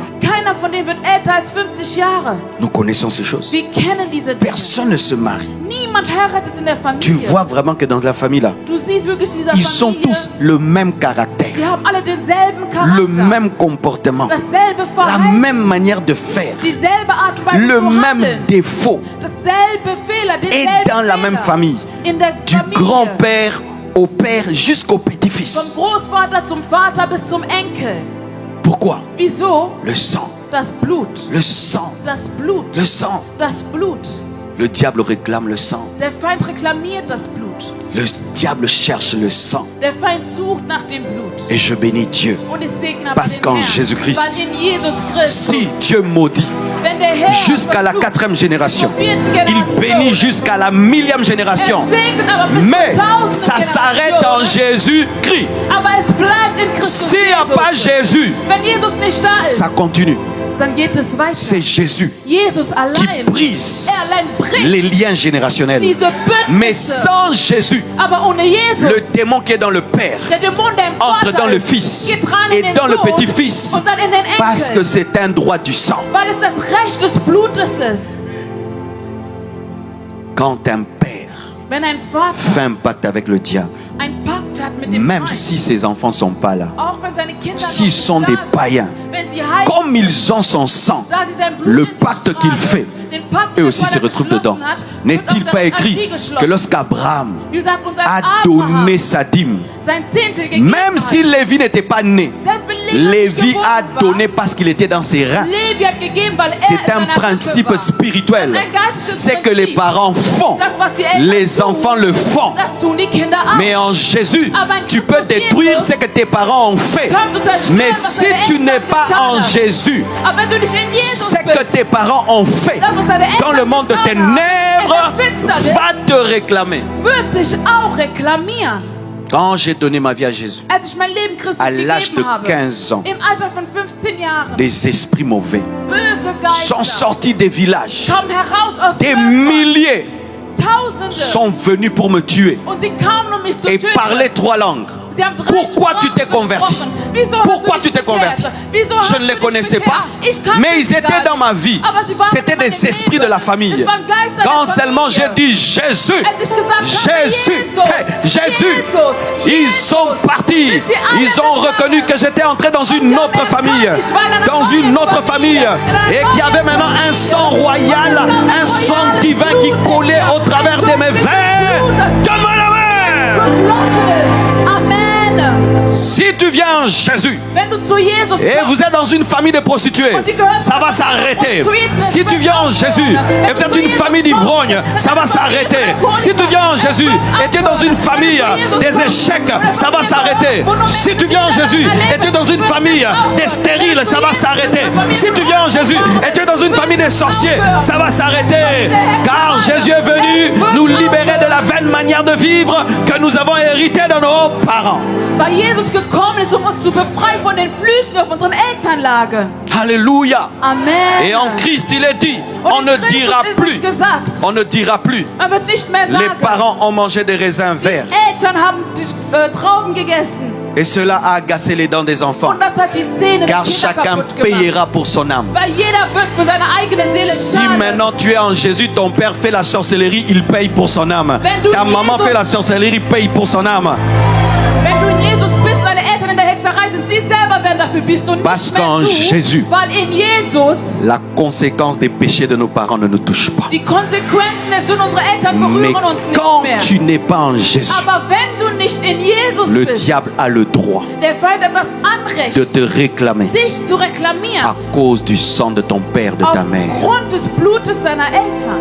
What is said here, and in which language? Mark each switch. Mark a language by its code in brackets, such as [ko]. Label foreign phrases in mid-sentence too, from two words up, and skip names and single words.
[de] an. Keiner von denen wird älter als 50 Jahre. [fr] Nous connaissons ces choses. [de] Wir kennen diese Dinge. [fr] Personne ne se marie. [de] Niemand heiratet in der [fr] Tu [de] Familie. [fr] vois vraiment que dans la famille là, [de] Du siehst wirklich in dieser [fr] ils sont [de] Familie, [fr] tous le même caractère, [de] die haben alle denselben Charakter, [fr] le même comportement, [de] dasselbe [fr] la [de] Verhalten, [fr] même manière de faire, [de] dieselbe Art und Weise [fr] le [de] zu [fr] même [de] handeln, [fr] défaut. [de] dasselbe Fehler, [fr] Et [de] denselben [fr] dans la [de] Fehler. [fr] même famille, [de] In der [fr] du [de] Familie, [fr] grand-père au père jusqu'au [de] vom [fr] petit-fils. [de] Großvater zum Vater bis zum Enkel. [fr] Pourquoi? [de] Wieso? [fr] Le sang, [de] Das Blut, [fr] le sang, [de] das Blut, [fr] le sang. [de] das Blut. [fr] Le diable réclame le sang. [de] Der Feind reklamiert das Blut. [fr] Le diable cherche le sang. [de] Der Feind sucht nach dem Blut. [fr] Et je bénis Dieu. [de] Und ich segne aber [fr] Parce [de] den [fr] qu'en [de] Herrn, [fr] Jésus-Christ, [de] weil in Jesus Christus, [fr] Si Dieu maudit [de] wenn der Herr [fr] jusqu'à la [de] verflucht, [fr] 4e génération, [de] zur vierten [fr] il [de] Generation, [fr] bénit jusqu'à la 1000e génération. [de] segnet aber bis [fr] Mais [de] zur 1000. [fr] ça s'arrête en Jésus-Christ. [de] Aber es bleibt in Christus [fr] S'il n'y a pas [de] Jesus. [fr] Jésus, [de] Wenn Jesus nicht da ist, [fr] ça continue. [de] dann geht es weiter. [fr] C'est Jésus [de] Jesus [fr] qui [de] allein, [fr] brise [de] er allein bricht [fr] les liens générationnels. [de] diese [fr] Mais [de] Bündnisse. [fr] sans Jésus, [de] Aber ohne Jesus, [fr] le démon qui est dans le Père [de] der Dämon, der im [fr] entre [de] Vater [fr] dans le [de] ist, [fr] Fils [de] geht rein in [fr] et [de] den [fr] dans le [de] Sohn [fr] petit-fils. [de] und dann in den [fr] Parce que [de] Enkel, [fr] c'est un droit du sang. [de] weil es das Recht des Blutes ist. [fr] Quand un père [de] Wenn ein Vater [fr] fait un pacte avec le diable, [de] einen Pakt hat mit dem [fr] même [de] Feind, [fr] si ses enfants ne sont pas là, [de] auch wenn seine Kinder [fr] s'ils [de] noch [fr] sont [de] nicht [fr] des [de] da sind, [fr] païens, [de] wenn sie heiligen, [fr] comme ils ont son sang, [de] da sie sein Blut [fr] le [de] in sich [fr] pacte qu'il [de] tragen, [fr] fait, [de] den Pakt, [fr] eux [de] den [fr] aussi [de] er [fr] se retrouvent [de] geschlossen [fr] dedans. [de] hat, [fr] N'est-il [de] wird [fr] pas [de] auch [fr] écrit [de] an sie [fr] que [de] geschlossen. [fr] lorsqu'Abraham [de] Wie gesagt, uns als [fr] a [de] Abraham [fr] donné sa dîme, [de] sein Zehntel gegeben [fr] même [de] hat, [fr] si Lévi n'était pas né, [de] selbst wenn Levi nicht [fr] Lévi [de] geboren [fr] a [de] war, [fr] donné parce qu'il était dans ses reins. [de] Levi hat gegeben, weil [fr] C'est [de] er [fr] un [de] in seiner [fr] principe [de] Rippe war. [fr] spirituel. [de] Das ist ein geistliches [fr] C'est que les [de] Prinzip. [fr] parents font, [de] Das, was die Eltern [fr] les [de] tun, [fr] enfants le font. [de] das tun die Kinder auch. [fr] Mais en Jésus, [de] Aber in [fr] tu [de] Christus [fr] peux détruire [de] Jesus [fr] ce que tes parents ont fait. [de] kannst du zerstören, [fr] Mais [de] was [fr] si [de] deine [fr] tu [de] Eltern [fr] n'es pas [de] getan [fr] en [de] haben. [fr] Jésus, [de] Aber wenn du nicht in Jesus [fr] ce que [de] bist, [fr] tes parents ont fait [de] das, was deine Eltern [fr] dans le monde de [de] getan haben, [fr] ténèbres [de] in der Finsternis, [fr] va te réclamer. [de] wird dich auch reklamieren. [fr] Quand j'ai donné ma vie à Jésus, [de] Als ich mein Leben Christus [fr] à l'âge de [de] gegeben habe, [fr] 15 ans, [de] im Alter von 15 Jahren, [fr] des esprits mauvais [de] böse [fr] sont [de] Geister [fr] sortis des villages. [de] kamen heraus aus [fr] Des [de] Dörfern, [fr] milliers [de] Tausende, [fr] sont venus pour me tuer [de] und sie kamen, um mich zu [fr] et [de] töten. [fr] parlaient 3 langues. [de] Sie haben 3 [fr] Pourquoi tu [de] Sprachen [fr] t'es converti? [de] gesprochen. Wieso [fr] Pourquoi [de] hast du [fr] tu t'es [de] dich bekehrt? [fr] converti? [de] Wieso [fr] Je [de] hast [fr] ne [de] du [fr] les [de] dich [fr] connaissais [de] bekehrt? [fr] pas, [de] Ich kannte [fr] mais ils [de] sie [fr] étaient [de] gar [fr] dans [de] nicht. [fr] ma vie. [de] Aber sie waren [fr] C'était [de] in meinem [fr] des esprits de la [de] Leben. [fr] famille. [de] Es waren Geister [fr] Quand [de] der [fr] seulement j'ai [de] Familie. [fr] dit Jésus, [de] Als ich gesagt habe, [fr] Jésus, [de] Jesus, [fr] hey, Jésus, [de] Jesus, [fr] ils sont partis. Ils ont reconnu que j'étais entré dans une autre famille. Dans une autre famille. Et qu'il y avait maintenant un sang royal, un sang divin qui coulait au travers de mes veines. Donne-moi la main. [de] Geflossen ist. [fr] Amen. Si tu viens en Jésus [de] Wenn du zu Jesus [fr] et vous êtes dans une famille de prostituées, ça va s'arrêter. Si tu viens en Jésus et vous êtes une famille d'ivrognes, ça va s'arrêter. Si tu viens en Jésus et tu es dans une famille des échecs, ça va s'arrêter. Si tu viens en Jésus et tu es dans une famille des stériles, ça va s'arrêter. Si tu viens en Jésus et tu es dans une famille des sorciers, ça va s'arrêter. Car Jésus est venu nous libérer de la vaine manière de vivre que nous avons héritée de nos parents. [de] weil Jesus gekommen ist, um uns zu befreien von den Flüchen auf unseren Elternlagen. [fr] Alléluia. Amen. Et en Christ, il est dit, [de] Und [fr] on [de] in [fr] ne [de] Christus [fr] dira [de] ist [fr] plus, [de] uns gesagt, [fr] on ne dira plus, [de] man wird nicht mehr [fr] les [de] sagen, [fr] parents ont mangé des raisins verts. [de] Eltern haben die, Trauben gegessen. [fr] Et cela a agacé les dents des enfants. [de] Und das hat die Zähne der [fr] Car [de] Kinder [fr] chacun [de] kaputt gemacht. [fr] payera pour son âme. [de] Weil jeder wird für seine eigene Seele [fr] Si [de] zahlen. [fr] maintenant tu es en Jésus, ton père fait la sorcellerie, il paye pour son âme. [de] Wenn du [fr] Ta maman [de] Jesus- [fr] fait la sorcellerie, paye pour son âme. [de] Wenn du in Jesus bist, deine Eltern in der Hexerei zerreißen. Sie selber werden dafür büßen und [fr] Parce [de] nicht mehr [fr] qu'en [de] du, [fr] Jésus, [de] weil in Jesus [fr] la conséquence des péchés de nos parents ne nous touche pas. [de] die Konsequenzen der Sünden unserer Eltern [fr] Mais [de] berühren uns nicht [fr] quand [de] mehr. [fr] tu n'es pas en Jésus, [de] Aber wenn du nicht in Jesus [fr] le [de] bist, [fr] diable a le droit [de] der Feind hat das Anrecht, [fr] de te réclamer [de] dich zu reklamieren [fr] à cause du sang de ton père, de ta mère. [de] aufgrund des Blutes deiner Eltern.